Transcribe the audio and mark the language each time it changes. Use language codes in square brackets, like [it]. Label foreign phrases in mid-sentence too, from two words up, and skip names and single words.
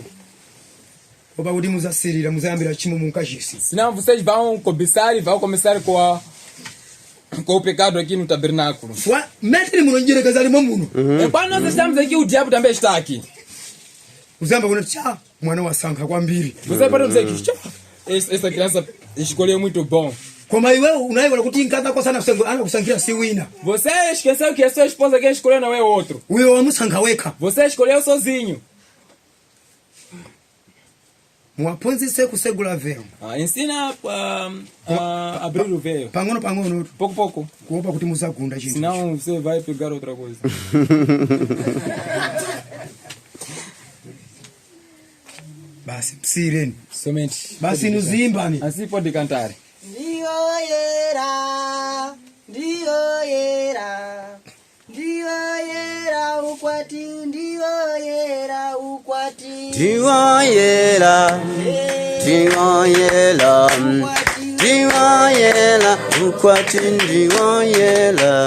[ny] opa kuti muzasirira muzayambira chimo munkachisi [pt] Senão vocês vão cobiçar e vão começar com o pecado aqui no tabernáculo. [ny] metri muno njereka alimo muno [pt] E quando nós estamos aqui, o diabo também está aqui. [ny] uzayamba kuna cha mwana wasankha kwambiri [pt] Você pode dizer que essa criança escolheu muito bom. [ny] koma iwe unayiwala kuti nkaza kosana anakusankhira si wina [pt] Você esqueceu que a sua esposa quem escolheu não é outro. [ny] uyo wamusankha wekha [pt] Você escolheu sozinho. [ny] muwaphunzitse kusegula vero [pt] Ensina a abrir o véu. [ny] pang'ono pang'ono [pt] Pouco a pouco. [ny] kuopa kuti muzagunda chinthu [pt] Senão você vai pegar outra coisa. [ny] basi msireni [pt] Somente. [ny] basi nuzimbani [pt] Assim pode cantar. [ny] Ndioyera, ndioyera, ndioyera ukwati, ndioyera ukwati. Tiwayela, tiwayela, tiwayela, ukwati ndiwayela.